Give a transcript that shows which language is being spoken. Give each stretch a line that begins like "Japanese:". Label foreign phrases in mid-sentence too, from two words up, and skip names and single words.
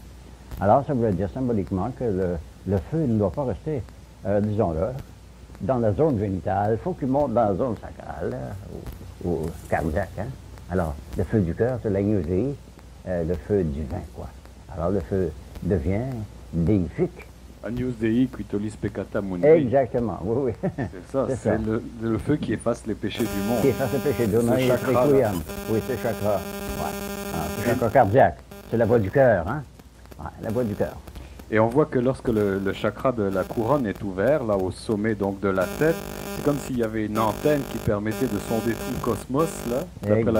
French: Alors, ça voulait dire symboliquement que le feu ne doit pas rester, disons-le, dans la zone génitale. Il faut qu'il monte dans la zone sacrale, ou cardiaque. Hein? Alors, le feu du cœur, c'est l'Agnus Dei, le feu divin, quoi. Alors, le feu devient déifique.
Latin: Agnus Dei quitolis peccata mundi.
French: Exactement, oui, oui. C'est ça, C'est c'est ça. le feu qui efface les péchés du monde. Qui efface le péché de Ce chakra, là. Oui, c'est chakra. Ouais. Ah, c'est chakra cardiaque. C'est la voie du cœur, hein? Ouais, la voie du cœur. Et on voit que lorsque le chakra de la couronne est ouvert, là au sommet donc de la tête, c'est comme s'il y avait une antenne qui permettait de sonder tout le cosmos, là, d'après la